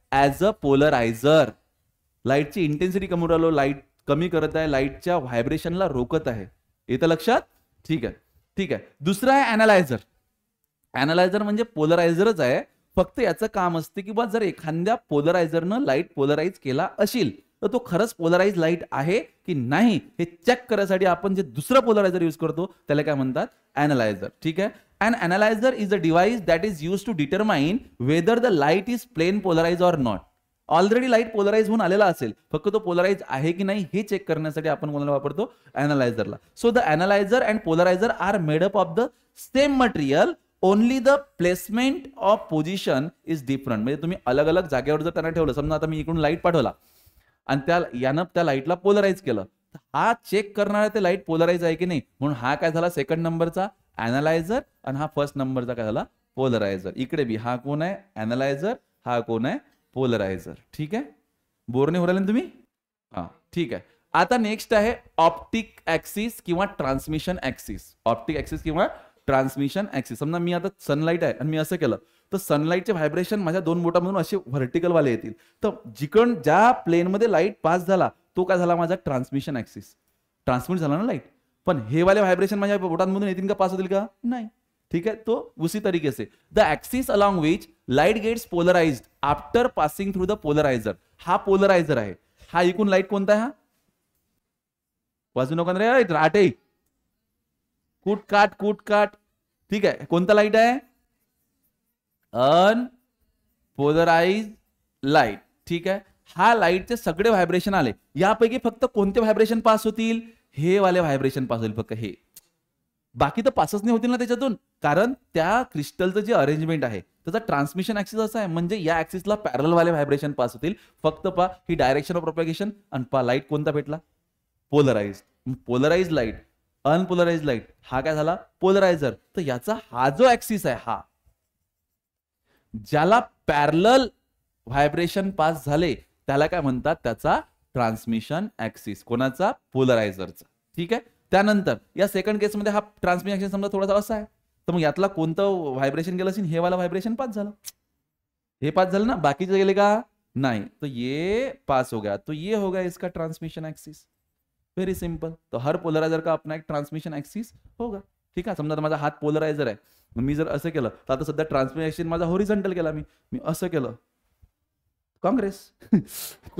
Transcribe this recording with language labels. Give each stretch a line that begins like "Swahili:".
Marathi: As a पोलरायझर. लाईटची intensity कमी राहिलो, लाईट कमी करत आहे, लाईटच्या व्हायब्रेशनला रोखत आहे. येतं लक्षात? ठीक आहे, ठीक आहे. दुसरा आहे अॅनालायझर. अॅनालायझर म्हणजे पोलरायझरच आहे, फक्त याचं काम असते की बा जर एखाद्या पोलरायझरनं लाईट पोलराइज केला असेल तर तो खरंच पोलराइज लाईट आहे की नाही हे चेक करण्यासाठी आपण जे दुसरं पोलरायझर यूज करतो त्याला काय म्हणतात? अॅनालायझर. ठीक आहे.
English: An analyzer is a device that is used to determine whether the light is plane polarized or not.
Marathi: Already light polarise होऊन आलेला असेल, फक्त तो पोलराइज आहे की नाही हे चेक करण्यासाठी आपण कोणाला वापरतो? अॅनालायझरला.
English: So the analyser and polariser are made up of the same material, only the placement of position is different.
Marathi: म्हणजे तुम्ही अलग अलग जागेवर जर त्यांना ठेवलं, समजा आता मी इकडून लाईट पाठवला आणि यानं त्या लाईटला पोलराइज केलं, हा चेक करणारा ते लाईट पोलराइज आहे की नाही, म्हणून हा काय झाला? सेकंड नंबरचा अॅनालायझर, आणि हा फर्स्ट नंबरचा काय झाला? पोलरायझर. इकडे बी हा कोण आहे? अॅनालायझर. हा कोण आहे? पोलरायझर. ठीक आहे. बोरने हो राहिले ना तुम्ही? हा, ठीक आहे. आता नेक्स्ट आहे ऑप्टिक ऍक्सिस किंवा ट्रान्समिशन ऍक्सिस. ऑप्टिक ऍक्सिस किंवा ट्रान्समिशन ऍक्सिस. समजा मी आता सनलाईट आहे आणि मी असं केलं तर सनलाईटचे व्हायब्रेशन माझ्या दोन बोटामधून असे व्हर्टिकल वाले येतील. तर जिकडून ज्या प्लेनमध्ये लाईट पास झाला तो काय झाला? माझा ट्रान्समिशन ऍक्सिस. ट्रान्समिट झाला ना लाईट. पण हे वाले व्हायब्रेशन माझ्या बोटांमधून येतील का? पास होतील का? नाही. ठीक है.
Hindi: तो उसी तरीके से
English: The axis along which light gets polarised after passing through the polariser.
Marathi: हा पोलरायझर आहे. हा इकून लाईट कोणता आहे? हा वाजू नका रे राटे, कूट काट. ठीक आहे. कोणता लाईट आहे? Unpolarise light. ठीक आहे. हा लाईटचे सगळे व्हायब्रेशन आले, यापैकी फक्त कोणते व्हायब्रेशन पास होतील? हे वाले व्हायब्रेशन पास होईल फक्त हे. बाकी तर पासच नाही होतील ना त्याच्यातून, कारण त्या क्रिस्टलचं जे अरेंजमेंट आहे त्याचा ट्रान्समिशन ऍक्सिस असा आहे, म्हणजे या ऍक्सिसला पॅरल वाले व्हायब्रेशन पास होतील. फक्त पा ही डायरेक्शन ऑफ प्रोपॅगेशन, आणि पा लाईट कोणता भेटला? Polarise. Polarise light, unpolarise light, हा काय झाला? पोलरायझर. तर याचा हा जो ऍक्सिस आहे, हा ज्याला पॅरल व्हायब्रेशन पास झाले त्याला काय म्हणतात? त्याचा ट्रान्समिशन ऍक्सिस. कोणाचा? पोलरायझरचा. ठीक आहे. त्यानंतर या सेकंड केसमध्ये हा ट्रान्समिशन ऍक्सिस समजा थोडासा असा आहे, तर मग यातला कोणतं व्हायब्रेशन गेलं असेल? हे वाला व्हायब्रेशन पास झालं. हे पास झालं ना, बाकीचे गेले का? नाही.
Hindi: तो ये पास हो गया, तो ये हो गया इसका ट्रांसमिशन एक्सिस. Very simple. तो हर पोलरायझर का अपना एक ट्रांसमिशन एक्सिस होगा.
Marathi: ठीक आहे. समजा माझा हात पोलरायझर आहे, मी जर असं केलं तर आता सध्या ट्रान्समिशन एक्सिस माझा हॉरिझॉन्टल केला, मी असं केलं काँग्रेस.